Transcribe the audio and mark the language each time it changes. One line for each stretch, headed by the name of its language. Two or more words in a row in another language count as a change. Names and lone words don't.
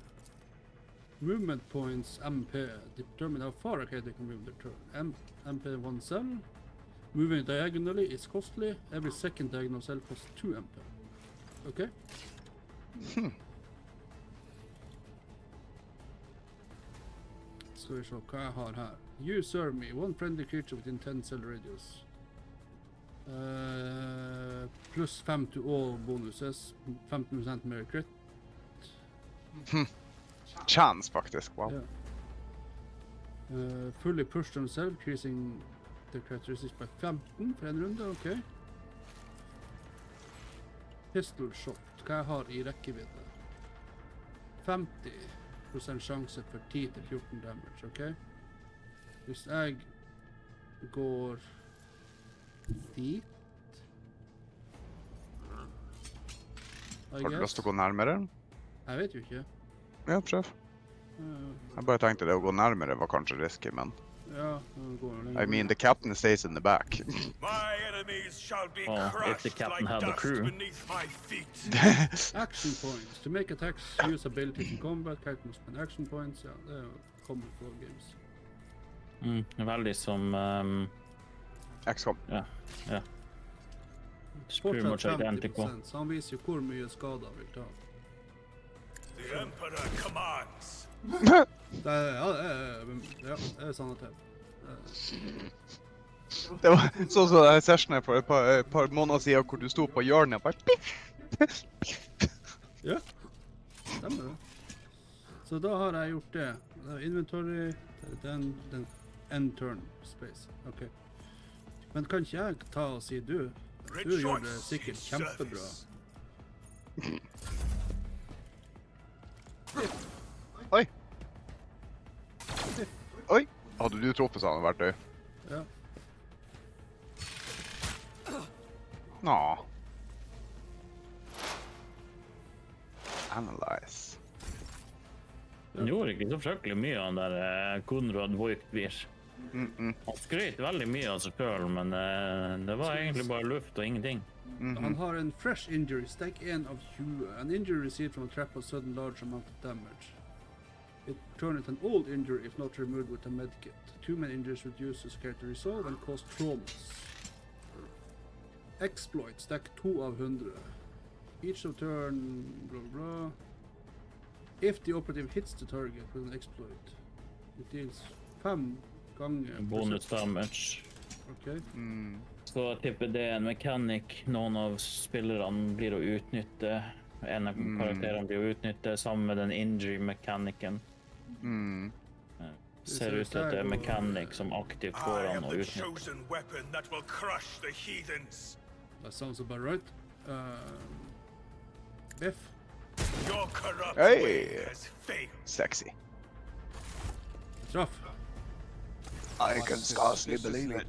English: Movement points MP determine how far a character can move their turn. MP 1 cell. Moving diagonally is costly. Every second diagonal cell costs 2 MP. Okay?
Norwegian: Skal vi se hva jeg har her.
English: You serve me, one friendly creature within 10 cell radius. Pluss 5 to all bonuses, 15% mer crit. Chance,
Norwegian: faktisk. Wow. Ja.
English: Fully push themselves, increasing the characteristics by 15
Norwegian: for en runde,
English: ok. Pistol shot,
Norwegian: hva jeg har i rekkevidde? 50% sjanse for 10-14 damage, ok? Hvis jeg går dit, Har du lyst til å gå nærmere? Jeg vet jo ikke. Ja, prøv. Jeg bare tenkte det å gå nærmere var kanskje risky, men... Ja, det går jo lenger.
English: I mean, the captain stays in the back. My enemies shall be Well, if the crushed captain like had the dust crew. beneath my feet. Action points. To make attacks, use abilities in combat, character must spend action points.
Norwegian: Ja, det er jo
English: common for all games.
Norwegian: Veldig som... XCOM. ja.
English: Pretty much
Norwegian: Fortsatt
English: identical.
Norwegian: 50%, så han viser jo hvor mye skader han vil ta.
English: The Emperor commands.
Norwegian: Det er sannhet. Det var sånn som den sessionen for et par måneder siden, hvor du sto på hjørnet og bare piff. Ja, stemmer det. Så da har jeg gjort det. Inventory, den
English: end turn space.
Norwegian: Ok. Men kan ikke jeg ta og si du gjør det sikkert kjempebra. Oi! Oi! Hadde du truffet sånn verktøy? Ja. Nå. Analyze. Han gjorde ikke så fryktelig mye han der Konrad Voigt-vir. Han skrøt veldig mye av seg selv, men det var egentlig bare luft og ingenting. Han har en
English: fresh injury,
Norwegian: stack 1 av 20.
English: An injury received from a trap of sudden large amount of damage. It turns into an old injury if not removed with a medkit. 2 main injuries reduces character resolve and cause traumas.
Norwegian: Exploit, stack 2 av 100.
English: Each of turn, blah blah. If the operative hits the target with an exploit, it deals 5 ganger Bonus damage. Ok.
Norwegian: Så jeg tipper det er en mekanikk noen av spillerne blir å utnytte. En av karakterene blir å utnytte sammen med den injury-mekanikken. Ser ut til at det er mekanikk som aktivt
English: I
Norwegian: går an
English: have
Norwegian: å
English: the
Norwegian: utnytte.
English: chosen weapon that will crush the heathens. That sounds about right. Biff. Your corrupt Hey. way has failed. Sexy.
Norwegian: Traff.
English: I can scarcely believe it.